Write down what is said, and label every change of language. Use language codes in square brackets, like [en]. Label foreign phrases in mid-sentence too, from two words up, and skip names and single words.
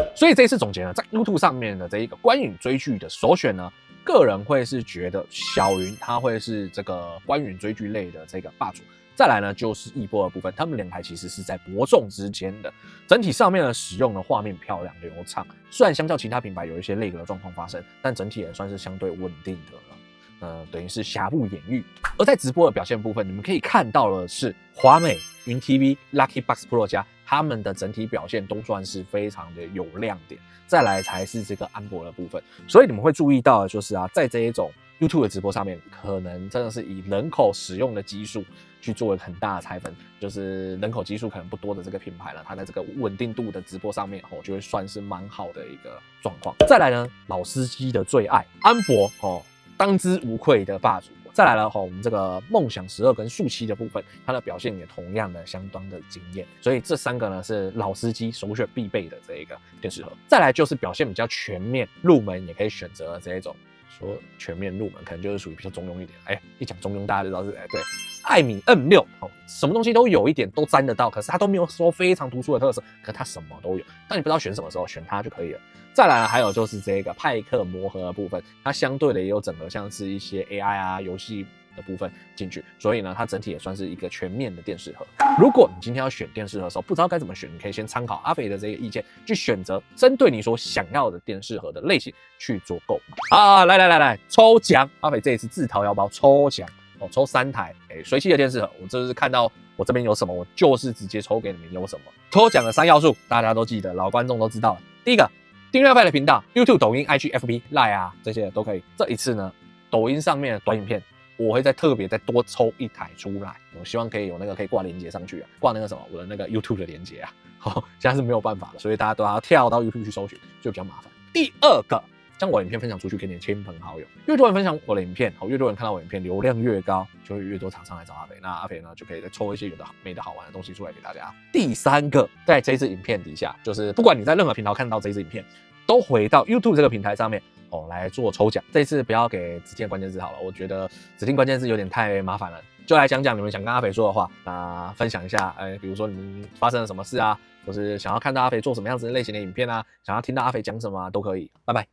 [zh] 所以這一次總結呢，在 YouTube 上面的這一個關於追劇的首選呢，個人會是覺得小雲它會是這個關於追劇類的這個霸主。再來呢，就是翼波的部分，他們2台其實是在伯仲之間的。整體上面的使用的畫面漂亮流暢，雖然相較其他品牌有一些類格的狀況發生，但整體也算是相對穩定的了。等於是瑕不掩瑜。而在直播的表現部分，你們可以看到的是華美、雲 TV、Lucky Box Pro 加他們的整體表現都算是非常的有亮點。再來才是這個安博的部分，所以你們會注意到的就是在這一種 YouTube 的直播上面，可能真的是以人口使用的基數去做很大的拆分，就是人口基數可能不多的這個品牌呢，它在這個穩定度的直播上面就會算是蠻好的一個狀況。再來呢，老司機的最愛安博當之無愧的霸主。再來了我們這個夢想12跟樹漆的部分，它的表現也同樣的相當的驚豔，所以這3個呢是老司機首選必備的這一個電視盒。再來就是表现比較全面，入門也可以選擇的這一種。說全面入門可能就是屬於比較中庸一點，一講中庸大家就知道是對。艾米 M6 什麼東西都有一點都沾得到，可是它都沒有說非常突出的特色，可是它什麼都有。當你不知道選什麼時候，選它就可以了。再來還有就是這個派克魔盒的部分，它相对的也有整合像是一些 AI 啊遊戲的部分進去，所以呢它整體也算是一個全面的電視盒。如果你今天要選電視盒的時候不知道該怎麼選，你可以先參考阿肥的這個意見，去選擇針對你所想要的電視盒的類型去做購買。來抽獎，阿肥這一次自掏腰包抽獎抽3台隨機的電視盒，我就是看到我這邊有什麼，我就是直接抽給你們有什麼。抽獎的3要素大家都記得，老觀眾都知道了。第一個，訂閱阿肥的頻道 ，YouTube、抖音、IG、FB、Line 啊這些都可以。這一次呢，抖音上面的短影片，我會再特別再多抽1台出來。我希望可以有那個可以掛連結上去啊，掛那個什麼我的那個 YouTube 的連結啊。現在是沒有辦法了，所以大家都要跳到 YouTube 去搜尋，就比較麻煩。第二個，將我的影片分享出去給你的親朋好友，越多人分享我的影片，越多人看到我的影片，流量越高，就會越多廠商來找阿肥。那阿肥呢，就可以再抽一些有的没的好玩的東西出來給大家。第3個，在這一支影片底下，就是不管你在任何頻道看到這一支影片，都回到 YouTube 這個平台上面來做抽獎。這一次不要給指定關鍵字好了，我覺得指定關鍵字有點太麻煩了，就來講講你們想跟阿肥說的話，那分享一下，比如說你們發生了什麼事啊，或是想要看到阿肥做什麼樣子的類型的影片啊，想要聽到阿肥講什麼啊，都可以。拜拜。